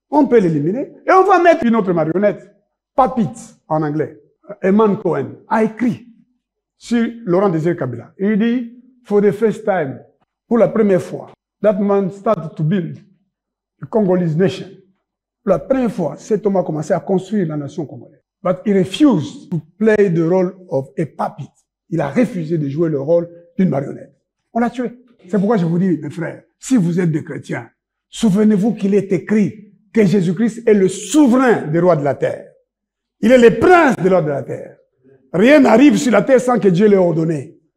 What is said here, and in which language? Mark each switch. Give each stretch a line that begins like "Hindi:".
French: On peut l'éliminer et on va mettre une autre marionnette, Papit en anglais, Eman Cohen, a écrit sur Laurent Désiré Kabila. Il dit,
English: for the first time,
French: pour la première fois,
English: that man started to build the Congolese nation.
French: Pour la première fois, cet homme a commencé à construire la nation congolaise.
English: But he refused to play the role of a puppet.
French: Il a refusé de jouer le rôle d'une marionnette. On l'a tué. C'est pourquoi je vous dis, mes frères, si vous êtes des chrétiens, souvenez-vous qu'il est écrit que Jésus-Christ est le souverain des rois de la terre. Il est le prince des rois de la terre. Rien n'arrive sur la terre sans que Dieu l'ait ordonné.